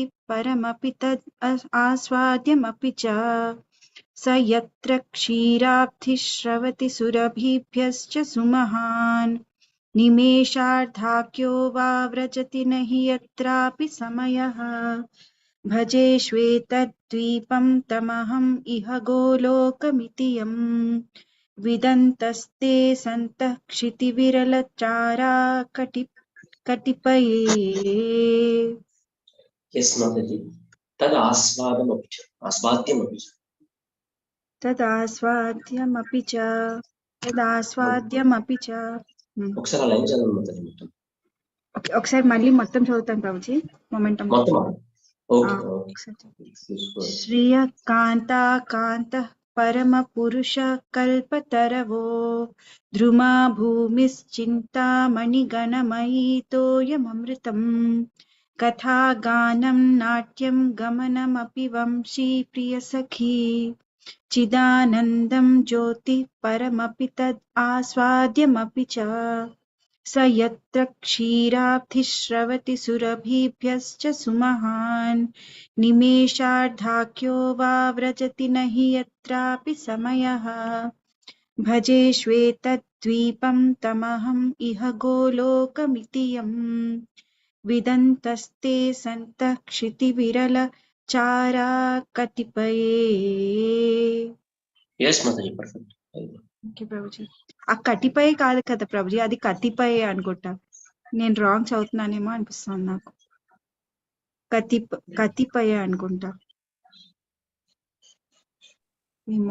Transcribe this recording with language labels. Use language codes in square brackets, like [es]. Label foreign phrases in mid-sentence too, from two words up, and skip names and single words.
[sa] परमपि तद् आस्वाद्यमपि च स यत्र क्षीराब्धिश्रवति सुरभिभ्यश्च सुमहान् निमेषार्धाक्यो वा व्रजति नहि यत्रापि समयः भजे श्वेतद्वीपं तमहम् इह गोलोकमितियं विदन्तस्ते सन्तः क्षितिविरलचारा कटिपये. [te] ఎస్ మాతాజీ. [sa] తద్ ఆస్వాదమపి చ ఆస్వాద్యమపి చ तदास्वाद्यमपि च [te] ఒకసారి ఆ లైన్ చదవండి మాతాజీ మొత్తం. ఓకే, ఒకసారి మళ్ళీ మొత్తం చదువుతాను ప్రభుజీ. మొమెంటం మొత్తం ఓకే. [sa] శ్రియకాంతా కాంతః పరమ పురుష కల్పతరవో ద్రుమా భూమిశ్చింతామణి గణమయీ తోయమమృతం कथागानं नाट्यं गमनमपि वंशी प्रियसखी चिदानन्दं ज्योतिः परमपि तद् आस्वाद्यमपि च स यत्र क्षीराब्धिश्रवति सुरभिभ्यश्च सुमहान् निमेषार्धाख्यो वा व्रजति न हि यत्रापि समयः भजे श्वेतद्वीपं तमहम् इह गोलोकमिति यम् विदन्तस्ते सन्तः क्षितिविरलचारा कतिपये. [en] Yes, Mataji, perfect. [te] ఓకే ప్రభుజీ. ఆ కటిపై కాదు కదా ప్రభుజీ, అది కతిపై అనుకుంటా. నేను రాంగ్ చదువుతున్నానేమో అనిపిస్తుంది నాకు. కతిపై అనుకుంటా ఏమో.